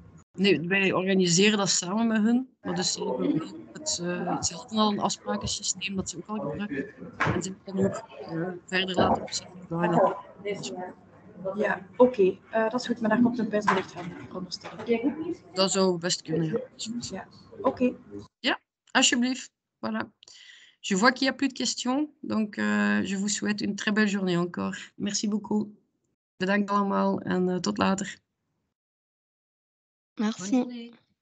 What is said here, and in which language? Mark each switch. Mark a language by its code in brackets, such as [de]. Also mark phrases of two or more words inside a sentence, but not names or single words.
[nl] Nee, wij organiseren dat samen met hun. Maar dus ze hadden al een afsprakensysteem dat ze ook al gebruiken. En ze hebben dan ook verder laten opzetten. Ja, oké. Dat is goed, maar daar komt een persbericht van, veronderstel ik. Dat zou best kunnen, ja. Ja, oké. Ja, alsjeblieft. [fr] Voilà. Je vois qu'il n'y a plus de questions, donc je vous souhaite une très belle journée encore. Merci beaucoup. [nl] Bedankt allemaal en tot later. [fr] Merci.